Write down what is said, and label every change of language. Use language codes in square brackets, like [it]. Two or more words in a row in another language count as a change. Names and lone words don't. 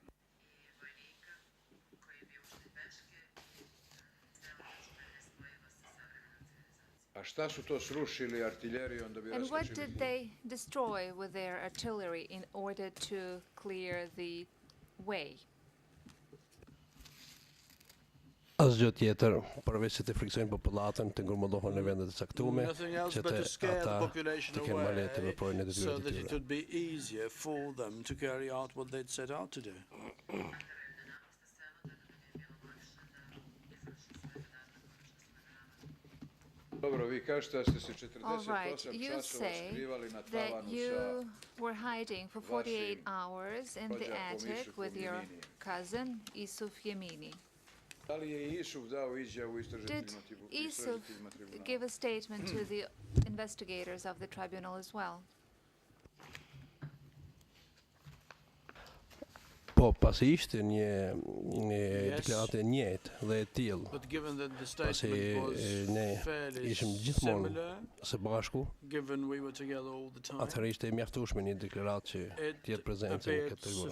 [en] And what did they destroy with their artillery in order to clear the way? [sq] Asgjë tjetër, përveç se të friksojnë popullatën, të ngurmëllohen në vendet e caktuara, [en] Nothing else [sq] që [en] but [sq] të [en] to scare the [sq] ata [en] population [sq] të kenë më lehtë të [en] away [sq] veprojnë në [en] so [sq] detyrat e [en] that it [sq] tyre. [en] would be easier for them to carry out what they'd set out to do. All right, you say that you were hiding for 48 hours in the attic with your cousin, Isuf Yemini. Did Isuf give a statement to the investigators of the tribunal as well? [sq] Po, pasi ishte një deklaratë e njëjtë dhe e tillë, [en] But given that the [sq] pasi [en] statement was [sq] ne [en] fairly [sq] ishim gjithmonë [en] similar, [sq] së bashku, [en] given we were together all the time, [sq] atëherë ishte mjaftueshme një deklaratë që [en] it [sq] të jetë prezencë në [en] appeared [sq] këtë tribunal.